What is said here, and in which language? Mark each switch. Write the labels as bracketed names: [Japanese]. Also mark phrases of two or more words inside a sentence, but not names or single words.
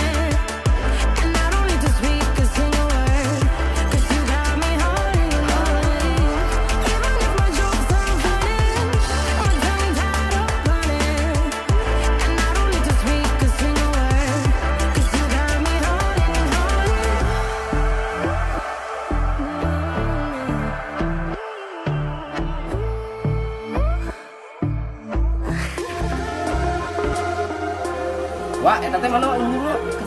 [English] And I don't need to speak a single word, 'cause you got me holding, holding. Even if my jokes aren't funny, my tongue tied up on it. And I don't need to speak a single word, 'cause you got me holding, holding. [Sundanese] Wah, eta teh [Indonesian] mana ini [Sundanese] bro?